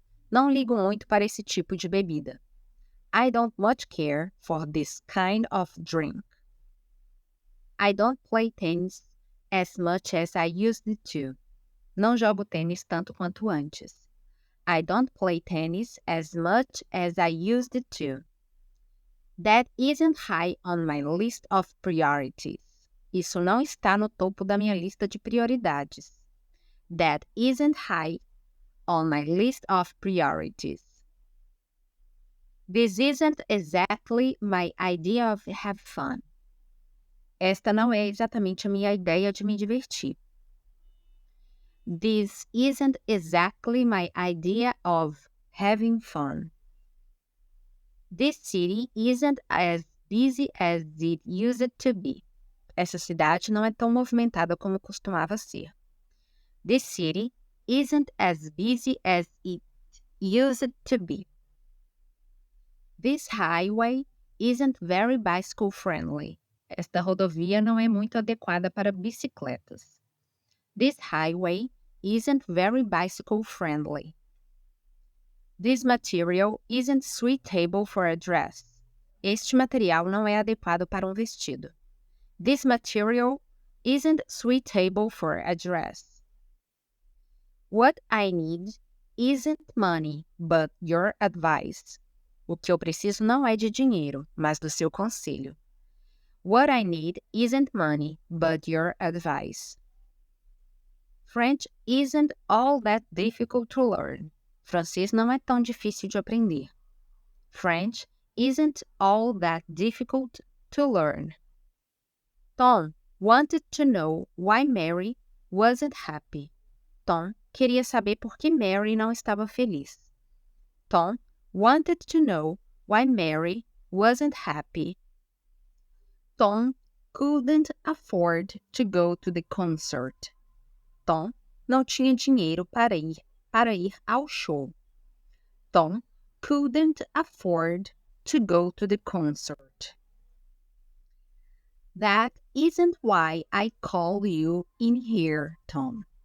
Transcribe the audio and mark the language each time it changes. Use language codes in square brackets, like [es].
[pt] Não ligo muito para esse tipo de bebida. [en] I don't much care for this kind of drink. I don't play tennis as much as I used to. [pt] Não jogo tênis tanto quanto antes. [en] I don't play tennis as much as I used to. That isn't high on my list of priorities. [pt] Isso não está no topo da minha lista de prioridades. [en] That isn't high on my list of priorities. This isn't exactly my idea of have fun. [pt] Esta não é exatamente a minha ideia de me divertir. [en] This isn't exactly my idea of having fun. This city isn't as busy as it used to be. [pt] Essa cidade não é tão movimentada como costumava ser. [en] This city isn't as busy as it used to be. This highway isn't very bicycle friendly. [pt] Esta rodovia não é muito adequada para bicicletas. [en] This highway isn't very bicycle friendly. This material isn't suitable for a dress. [pt] Este material não é adequado para um vestido. [en] This material isn't suitable for a dress. What I need isn't money, but your advice. [pt] O que eu preciso não é de dinheiro, mas do seu conselho. [en] What I need isn't money, but your advice. French isn't all that difficult to learn. [pt] Francês não é tão difícil de aprender. [en] French isn't all that difficult to learn. Tom wanted to know why Mary wasn't happy. [pt] Tom queria saber por que Mary não estava feliz. [en] Tom wanted to know why Mary wasn't happy. Tom couldn't afford to go to the concert. [pt] Tom não tinha dinheiro para ir ao show. [en] Tom couldn't afford to go to the concert. That isn't why I called you in here, Tom.